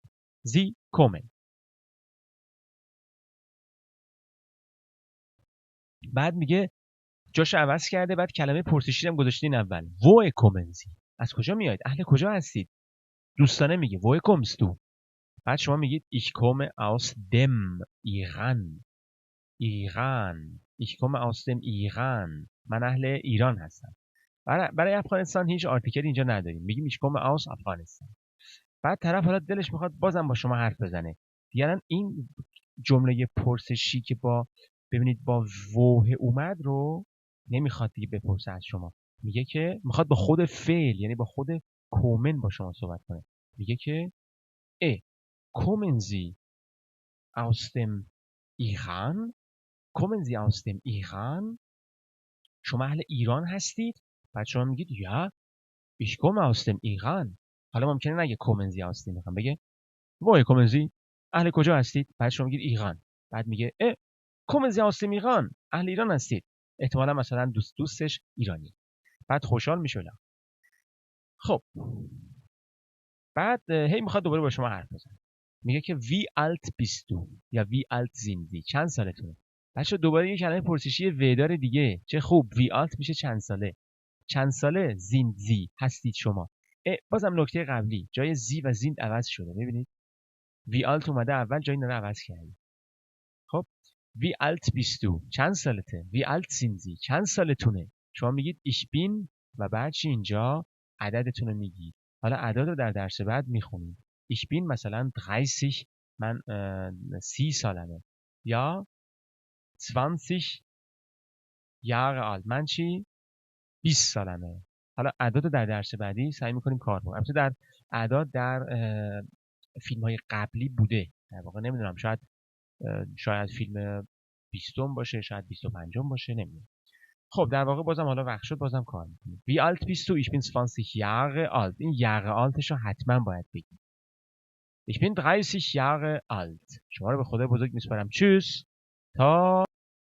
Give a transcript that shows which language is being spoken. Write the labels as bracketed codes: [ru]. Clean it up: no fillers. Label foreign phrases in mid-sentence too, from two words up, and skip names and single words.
[de] Sie kommen. [fa] بعد میگه جاش عوض کرده، بعد کلمه پرسشی هم گذاشتین اول. [de] Wo kommen Sie. [fa] از کجا میایید؟ اهل کجا هستید؟ دوستانه میگه [de] Wo kommst du. [fa] بعد شما میگید [de] ich komme aus dem Iran. [fa] ایران. [de] ich komme aus dem Iran. [fa] من اهل ایران هستم. برای افغانستان هیچ آرتیکلی اینجا نداریم، میگیم [de] ich komme aus [fa] افغانستان. بعد طرف حالا دلش میخواد بازم با شما حرف بزنه. دیگه این جمله پرسشی که ببینید با ووه اومد رو نمیخواد دیگه بپرسه از شما. میگه که میخواد با خود فعل، یعنی با خود کومن با شما صحبت کنه. میگه که [de] kommen Sie aus dem Iran? kommen Sie aus dem Iran? [fa] شما اهل ایران هستید؟ بعد شما میگید [de] یا ich komme aus dem Iran. [fa] حالا ممکنه نگه [de] kommen Sie aus dem Iran، [fa] بگه [de] woher kommen Sie؟ [fa] اهل کجا هستید؟ بعد شما میگید ایران. بعد میگه [de] kommen Sie aus dem Iran؟ [fa] اهل ایران هستید. احتمالا مثلا دوستش ایرانی. بعد خوشحال میشه. خب بعد هی میخواد دوباره با شما حرف بزنه. میگه که [de] wie alt bist du [fa] یا [de] wie alt sind Sie؟ [fa] چند سالتونه؟ بچه دوباره یه کلمه پرسشی ودار دیگه. چه خوب. [de] wie alt [fa] میشه چند ساله. چند ساله [de] sind Sie [fa] هستید شما. بازم نکته قبلی جای زی و زیند عوض شده. ببینید [de] wie alt [fa] اومده اول، جای اینا رو عوض کردیم. خب [de] wie alt bist du [fa] چند سالته. [de] wie alt sind Sie [fa] چند سالتونه. شما میگید [de] ich bin [fa] و بعد اینجا عددتون رو میگید. حالا اعداد رو در درس بعد میخونیم. [de] ich bin [fa] مثلا 30، من 30 سالمه. [de] یا 20 Jahre alt، [fa] من چی؟ 20 سالمه. حالا اعداد رو در درس بعدی سعی میکنیم کار کنیم. البته در اعداد در فیلم های قبلی بوده. در واقع نمیدونم، شاید فیلم 20 باشه، شاید 25 باشه، نمیدونم. خب در واقع بازم حالا وقت شد بازم کار میکنیم. [de] wie alt bist du؟ ich bin 20 Jahre alt. این Jahre altش [fa] رو حتما باید بگیم. [de] ich bin 30 Jahre alt. [fa] شما رو به خدای بزرگ میسپارم. [de] tschüss تا